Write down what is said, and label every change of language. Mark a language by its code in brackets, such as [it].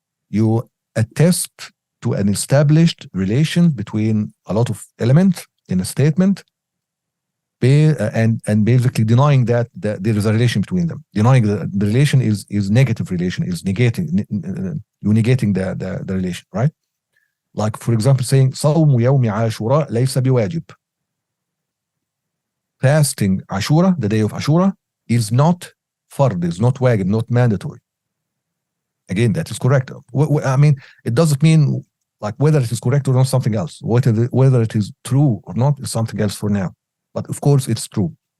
[en] You attest to an established relation between a lot of elements in a statement, and basically denying that there is a relation between them. Denying the relation is negative relation, is negating, you negating the relation, right? Like for example saying [ar] صوم يوم عاشوراء ليس بواجب. [en] Fasting Ashura, the day of Ashura, is not fard, is not wajib, not mandatory. Again, that is correct. I mean, it doesn't mean like whether it is correct or not, something else. Whether it is true or not is something else for now. But of course, it's true.